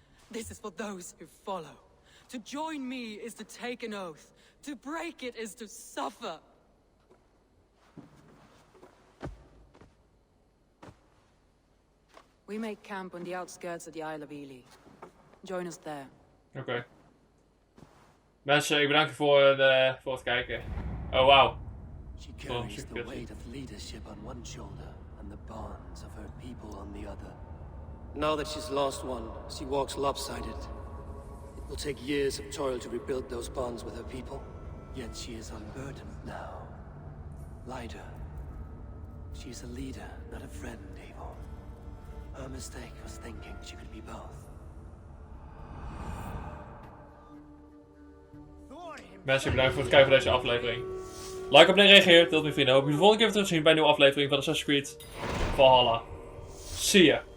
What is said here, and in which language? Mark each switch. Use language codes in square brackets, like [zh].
[en] This is for those who follow. To join me is to take an oath. To break it is to suffer. We make camp on the outskirts of the Isle of Ely. Join us there. [nl] Oké. Mensen, ik bedank je voor het kijken. Oh, wauw. [en] She carries the weight of leadership on one shoulder and the bonds of her people on the other. Now that she's lost one, she walks lopsided. It will take years of toil to rebuild those bonds with her people. Yet she is unburdened now. Lighter. She is a leader, not a friend, Eivor. Her mistake was thinking she could be both. [nl] Mensen, bedankt voor het kijken van deze aflevering. Like, abonneer, reageer, deelt met vrienden. Hoop je de volgende keer weer terug te zien bij een nieuwe aflevering van Assassin's Creed Valhalla. See ya!